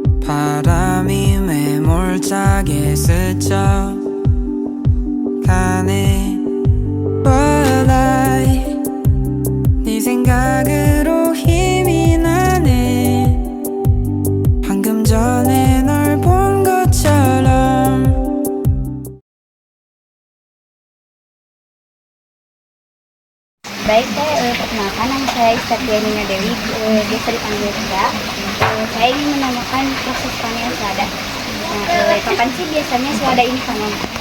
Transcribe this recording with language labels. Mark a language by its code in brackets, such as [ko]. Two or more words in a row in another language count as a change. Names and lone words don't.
[ko] 바람이 매몰차게 스쳐가네. But 네 생각으로 힘이 나네. 방금 전에 널 본 것처럼. [id] Baik, saya perkenalkan, nama saya Istianinga Dewi, biasa dipanggil Tia. Saya ingin menanyakan proses panen selada. Kapan sih biasanya selada ini panen?